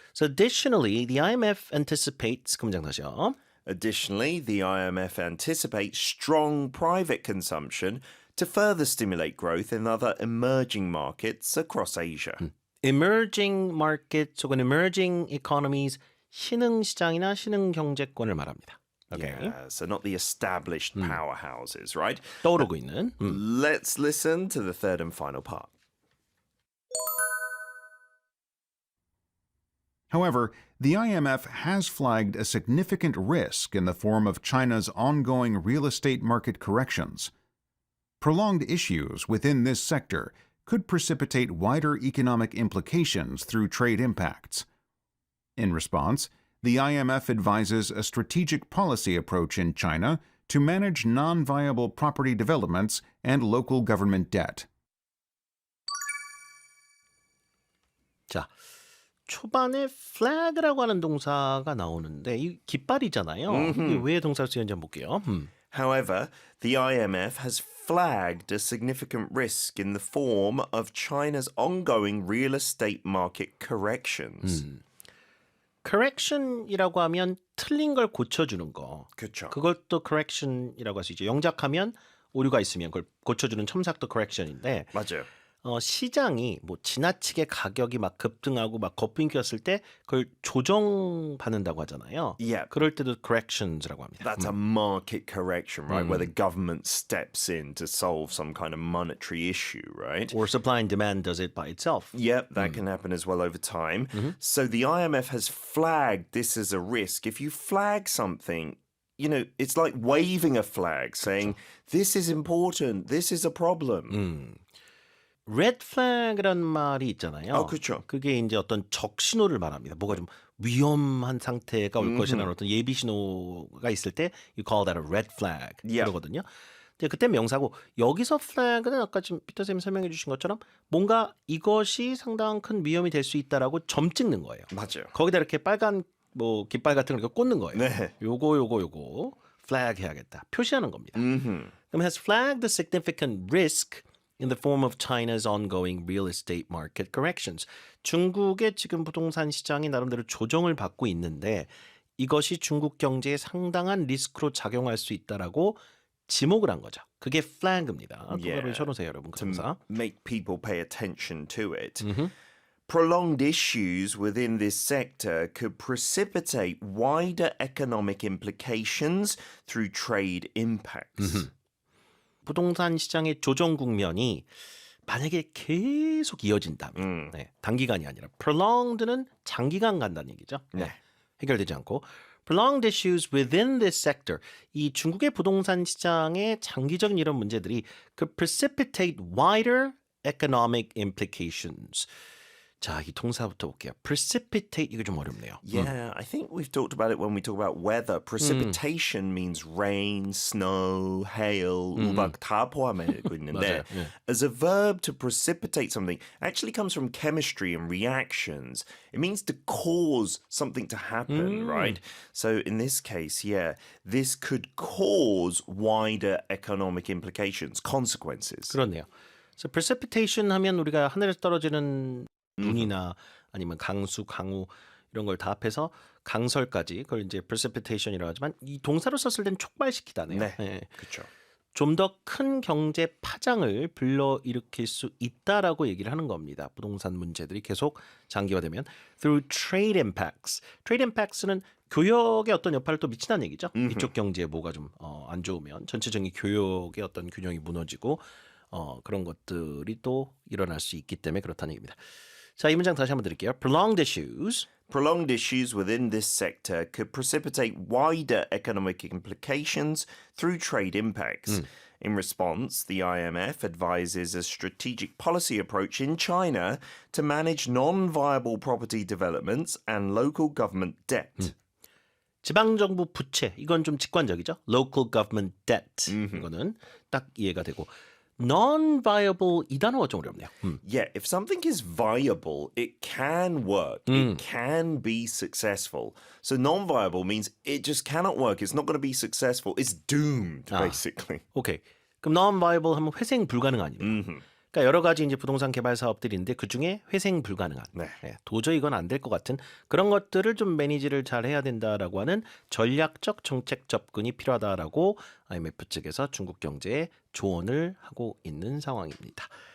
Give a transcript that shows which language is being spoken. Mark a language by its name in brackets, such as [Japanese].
[English] So additionally, the IMF anticipates [Korean] 금장 다시요. [English] Additionally, the IMF anticipates strong private consumption to further stimulate growth in other emerging markets across Asia. Emerging markets [Korean] 혹은 [English] emerging economies [Korean] 신흥 시장이나 신흥 경제권을 말합니다. [English] Okay. Yeah, so not the established powerhouses, right? [Korean] 떠오르고 있는. [English] Let's listen to the third and final part. However, the IMF has flagged a significant risk in the form of China's ongoing real estate market corrections. Prolonged issues within this sector could precipitate wider economic implications through trade impacts. In response, the IMF advises a strategic policy approach in China to manage non-viable property developments and local government debt. [Korean] 자, 초반에 flag라고 하는 동사가 나오는데 이 깃발이잖아요. 이게 왜 동사로 쓰였는지 한번 볼게요. [English] However, the IMF has flagged a significant risk in the form of China's ongoing real estate market corrections. [Korean] correction이라고 하면 틀린 걸 고쳐주는 거. 그렇죠. 그걸 또 correction이라고 할 수 있죠. 영작하면 오류가 있으면 그걸 고쳐주는 첨삭도 correction인데 맞아요. 시장이 뭐 지나치게 가격이 막 급등하고 막 거품이 꼈을 때 그걸 조정받는다고 하잖아요. [English] Yeah. [Korean] 그럴 때도 corrections라고 합니다. [English] That's a market correction, right? Where the government steps in to solve some kind of monetary issue, right? Or supply and demand does it by itself. Yep, that can happen as well over time. So the IMF has flagged this as a risk. If you flag something, you know, it's like waving a flag saying, this is important, this is a problem. [Korean] red flag이라는 말이 있잖아요. 그렇죠. 그게 이제 어떤 적신호를 말합니다. 뭐가 좀 위험한 상태가 올 것이라는 어떤 예비 신호가 있을 때 [English] you call that a red flag Yeah. [Korean] 그러거든요. 근데 그때 명사고 여기서 flag는 아까 지금 피터 쌤이 설명해 주신 것처럼 뭔가 이것이 상당한 큰 위험이 될 수 있다라고 점 찍는 거예요. 맞아요. 거기다 이렇게 빨간 뭐 깃발 같은 걸 이렇게 꽂는 거예요. 네. 요거 flag 해야겠다. 표시하는 겁니다. 그럼 [English] has flagged the significant risk in the form of China's ongoing real estate market corrections. [Korean] 중국의 지금 부동산 시장이 나름대로 조정을 받고 있는데 이것이 중국 경제에 상당한 리스크로 작용할 수 있다라고 지목을 한 거죠. 그게 flag입니다. 그거를 쳐놓으세요, 여러분. 그 동사. [English] Make people pay attention to it. Prolonged issues within this sector could precipitate wider economic implications through trade impacts. [Korean] 부동산 시장의 조정 국면이 만약에 계속 이어진다면 네, 단기간이 아니라 prolonged는 장기간 간다는 얘기죠. 네. 해결되지 않고 [English] prolonged issues within this sector [Korean] 이 중국의 부동산 시장의 장기적인 이런 문제들이 [English] could precipitate wider economic implications. [Korean] 자, 이 동사부터 볼게요. precipitate 이거 좀 어렵네요. [English] Yeah, I think we've talked about it when we talk about weather. Precipitation means rain, snow, hail, [Korean] 우박 다 포함하고 있는데 맞아요. 예. [English] as a verb to precipitate something actually comes from chemistry and reactions. It means to cause something to happen, right? So in this case, yeah, this could cause wider economic implications, consequences. [Korean] 그렇네요. So precipitation 하면 우리가 하늘에서 떨어지는 눈이나 아니면 강수, 강우 이런 걸 다 합해서 강설까지 그걸 이제 precipitation이라고 하지만 이 동사로 썼을 땐 촉발시키다네요. 네, 예. 그렇죠. 좀 더 큰 경제 파장을 불러일으킬 수 있다라고 얘기를 하는 겁니다. 부동산 문제들이 계속 장기화되면 [English] through trade impacts. [Korean] trade impacts는 교역의 어떤 역할을 또 미친다는 얘기죠. 이쪽 경제에 뭐가 좀 안 좋으면 전체적인 교역의 어떤 균형이 무너지고 그런 것들이 또 일어날 수 있기 때문에 그렇다는 얘기입니다. 자, 이 문장 다시 한번 드릴게요. [English] Prolonged issues Prolonged issues within this sector could precipitate wider economic implications through trade impacts. In response, the IMF advises a strategic policy approach in China to manage non-viable property developments and local government debt. [Korean] 지방정부 부채 이건 좀 직관적이죠. Local government debt 이거는 딱 이해가 되고 non-viable 이 단어가 좀 어렵네요. [English] Yeah, if something is viable, it can work. It can be successful. So non-viable means it just cannot work. It's not going to be successful. It's doomed, basically. [Korean] 오케이. 그럼 non-viable 하면 회생 불가능한이네요. 그러니까 여러 가지 이제 부동산 개발 사업들인데 그 중에 회생 불가능한, 네. 도저히 이건 안 될 것 같은 그런 것들을 좀 매니지를 잘 해야 된다라고 하는 전략적 정책 접근이 필요하다라고 IMF 측에서 중국 경제에 조언을 하고 있는 상황입니다.